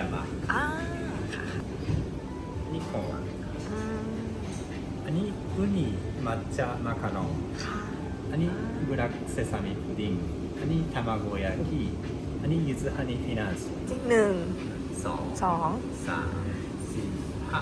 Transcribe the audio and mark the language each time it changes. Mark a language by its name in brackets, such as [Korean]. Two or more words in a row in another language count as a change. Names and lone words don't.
[Thai] อ่าค่ะ อันนี้ของหวาน อืม อันนี้ [Japanese] ウニ抹茶マカロン [Thai] ค่ะ อันนี้ [Japanese] ブラックセサミプディング [Thai] อันนี้卵焼きอันนี้ [Japanese] ゆずハニーフィナンシェ [Thai] จริงหนึ่ง สอง สอง สามสี่ห้า